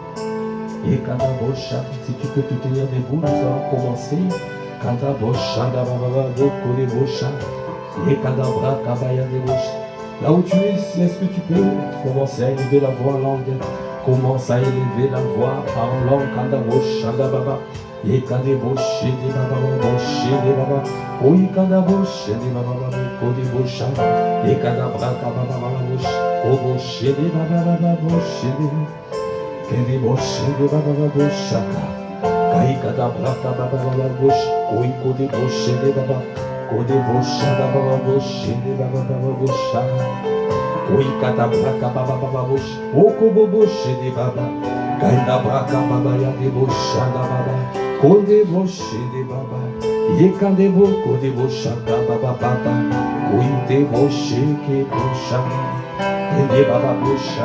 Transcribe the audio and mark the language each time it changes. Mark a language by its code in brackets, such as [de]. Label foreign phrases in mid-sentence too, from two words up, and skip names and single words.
[fr] Et Kadabosha, si tu peux te tenir debout, nous allons commencer. Kadabosha, Dababababosha, et Kadabra, Kabaya Debosha. Là où tu es, si est-ce que tu peux commencer à élever la voix en langue? Commence à élever la voix en langue. Kadabosha, Dababa. Et Kadabosha, Dabababosha, Dababa. Oui, Kadabosha, Dabababosha, et Kadabra, Kababababosha. Obosha, Dabababosha, Kede boshe de baba boshaka, kai kada braka baba bosh, oi kode boshe de baba, kode bosha baba boshe de baba bosha, oi kada braka baba bosh, oko boshe de baba, kai da braka baba ya de bosha da baba, kode boshe de baba, ye kade bo kode boshaka baba baba, oi de boshe ke bosha, kede baba bosha.